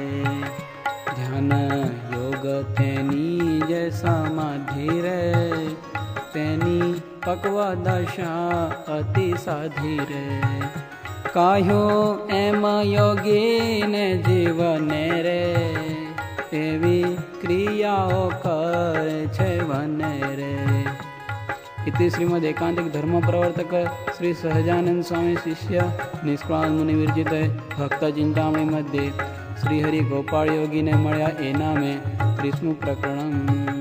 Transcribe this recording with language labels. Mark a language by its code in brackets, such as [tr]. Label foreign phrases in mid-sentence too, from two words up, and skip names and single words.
[gu] ધ્યાન યોગ તેની જે સમાધિ રે, તેની પક્વ દશા અતિ સાધી રે. કહ્યું એમ યોગીને જીવને રે, એવી ક્રિયાઓ કરે છે વને રે. [sa] इति श्रीमद एकांतिक धर्म प्रवर्तक श्री सहजानंद स्वामी शिष्य निष्काल मुनि विरचित भक्त चिंतामणि मध्ये श्री हरि गोपाल योगी [gu] ને મળ્યા એનામાં 30મું પ્રકરણ।